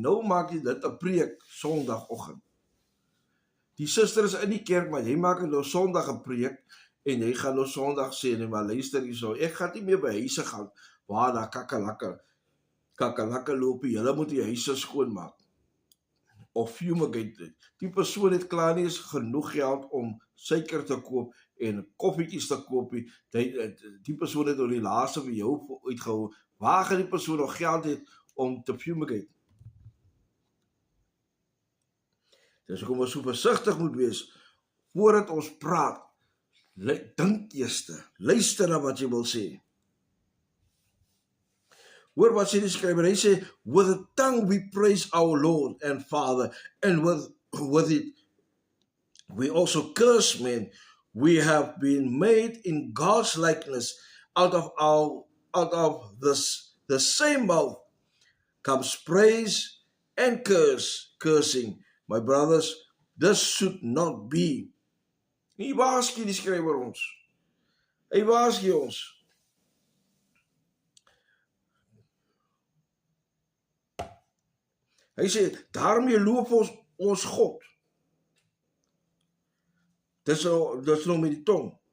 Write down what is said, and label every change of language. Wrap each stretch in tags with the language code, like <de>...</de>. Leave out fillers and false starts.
<af>Nou maak jy dit 'n preek Sondagoggend. Die suster is in die kerk, maar jy maak nou Sondag 'n preek, en jy gaan nou Sondag sê, nee, maar luister hierso, ek gaan nie meer by huise gaan, waar daar kakkelakke loop, julle moet die huise skoonmaak. Of fumigate. Die persoon het klaar nie eens genoeg geld om suiker te koop en koffietjies te koop. Die persoon het nou die laaste vir jou uitgehou. Waar gaan die persoon nog geld het om te fumigate? Dus hoekom ons so versigtig moet wees voordat ons praat. Dink eers, luister na wat jy wil sê. Hoor wat sê die skrywer, hy sê,</af> <en>with the tongue we praise our Lord and Father, and with it we also curse men. We have been made in God's likeness. Out of the same mouth comes praise and cursing. My brothers, this should not be.</en> <af>Nie waarsku die skrywer ons. Hy waarsku ons. Hy sê, daarmee loof ons God. Dis nou met die tong.</af>